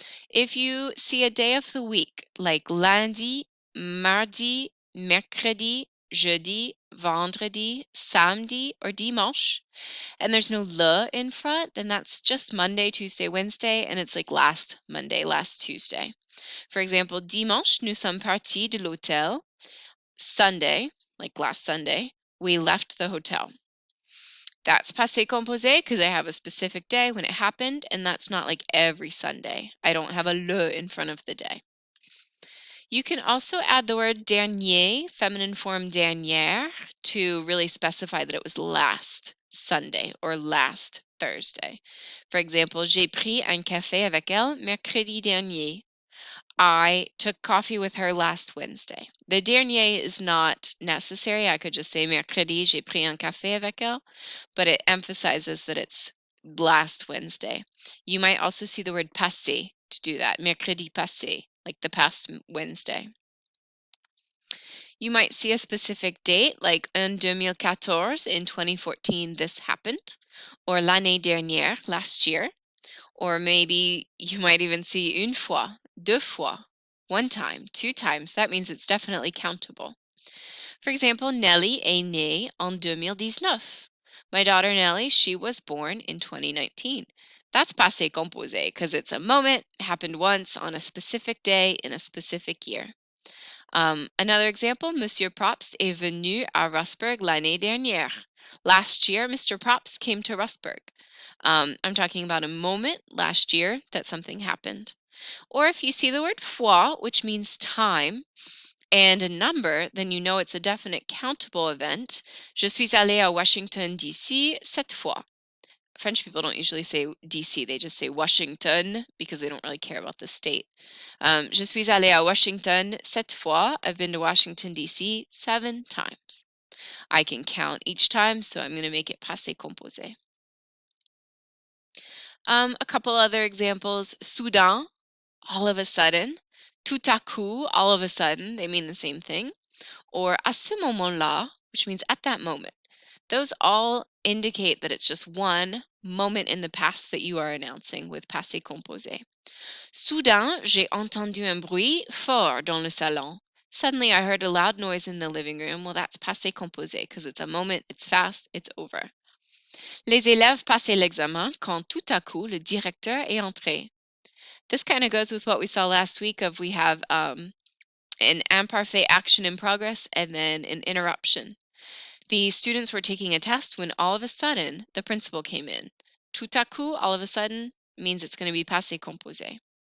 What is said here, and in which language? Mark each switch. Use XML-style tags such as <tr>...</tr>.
<en>If you see a day of the week like lundi, mardi, mercredi, jeudi, vendredi, samedi, or dimanche, and there's no le in front, then that's just Monday, Tuesday, Wednesday, and it's like last Monday, last Tuesday. For example,</en> <fr>dimanche, nous sommes partis de l'hôtel.</fr> <en>Sunday, like last Sunday, we left the hotel. That's passé composé because I have a specific day when it happened, and that's not like every Sunday. I don't have a le in front of the day. You can also add the word dernier, feminine form dernière, to really specify that it was last Sunday or last Thursday. For example,</en> <fr>j'ai pris un café avec elle mercredi dernier.</fr> <en>I took coffee with her last Wednesday. The dernier is not necessary. I could just say</en> <fr>mercredi, j'ai pris un café avec elle,</fr> <en>but it emphasizes that it's last Wednesday. You might also see the word passé to do that.</en> <fr>Mercredi passé,</fr> <en>like the past Wednesday. You might see a specific date, like en 2014, in 2014, this happened, or</en> <fr>l'année dernière,</fr> <en>last year. Or maybe you might even see</en> <fr>une fois, deux fois,</fr> <en>one time, 2 times. That means it's definitely countable. For example,</en> <fr>Nelly est née en 2019.</fr> <en>My daughter Nelly, she was born in 2019. That's passé composé because it's a moment, happened once on a specific day in a specific year. Another example,</en> <fr>Monsieur Probst est venu à Rosberg l'année dernière.</fr> <en>Last year, Mr. Probst came to Rosberg. I'm talking about a moment last year that something happened. Or if you see the word fois, which means time, and a number, then you know it's a definite countable event.</en> <fr>Je suis allé à Washington, D.C. cette fois.</fr> <en>French people don't usually say DC, they just say Washington because they don't really care about the state.</en> <fr>Je suis allé à Washington cette fois.</fr> <en>I've been to Washington, D.C. 7 times. I can count each time, so I'm going to make it passé composé. A couple other examples. Soudain, all of a sudden.</en> <fr>Tout à coup,</fr> <en>all of a sudden. They mean the same thing. Or</en> <fr>à ce moment-là,</fr> <en>which means at that moment. Those all indicate that it's just one moment in the past that you are announcing with passé composé.</en> <fr>Soudain, j'ai entendu un bruit fort dans le salon.</fr> <en>Suddenly, I heard a loud noise in the living room. Well, that's passé composé because it's a moment, it's fast, it's over.</en> <fr>Les élèves passaient l'examen quand tout à coup le directeur est entré.</fr> <en>This kind of goes with what we saw last week of we have an imparfait action in progress and then an interruption. The students were taking a test when all of a sudden the principal came in.</en> <fr>Tout à coup,</fr> <en>all of a sudden, means it's going to be passé composé.</en>